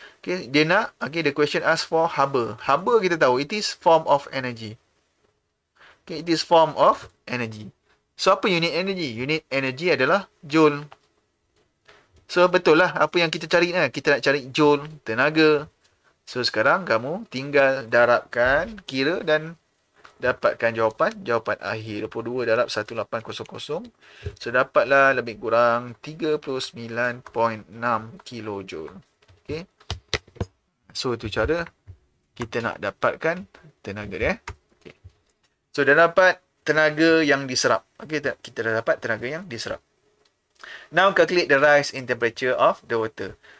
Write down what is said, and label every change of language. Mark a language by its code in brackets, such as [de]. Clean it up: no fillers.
[en] Okay, [ms] dia nak, [en] okay, the question ask for Haber. Haber [ms] kita tahu, [en] it is form of energy. Okay, it is form of energy. [ms] So apa unit energy? Unit energy adalah joule. So betul lah apa yang kita cari ni. Kita nak cari joule, tenaga. So sekarang kamu tinggal darabkan, kira dan dapatkan jawapan. Jawapan akhir 22 darab 1800. So dapatlah lebih kurang 39.6 kilojoule. Okay. So itu cara kita nak dapatkan tenaga dia. Okay. So dah dapat tenaga yang diserap. Okay, kita dah dapat tenaga yang diserap. [en] Now calculate the rise in temperature of the water.